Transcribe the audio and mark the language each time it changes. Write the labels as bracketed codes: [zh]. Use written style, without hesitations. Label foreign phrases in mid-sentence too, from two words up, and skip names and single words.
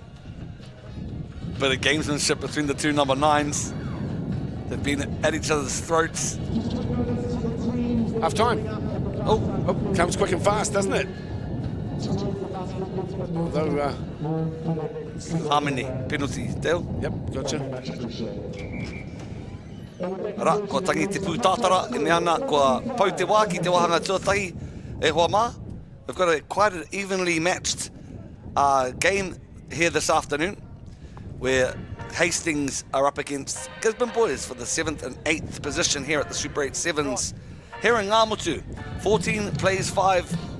[en] Bit of gamesmanship between the two number 9s. They've been at each other's throats. Half time. Oh, comes quick and fast, doesn't it? Although, Harmony, penalty, Dale. Yep, gotcha. [mi] Ara, ko tangi te pūtātara, e mea ana, ko pau te wā ki te wahanga tuatahi e hoa mā. [en] We've got a quite an evenly matched game here this afternoon, where Hastings are up against Gisborne Boys for the 7th and 8th position here at the Super 8 7s. Here in Ngāmutu, 14 plays 5.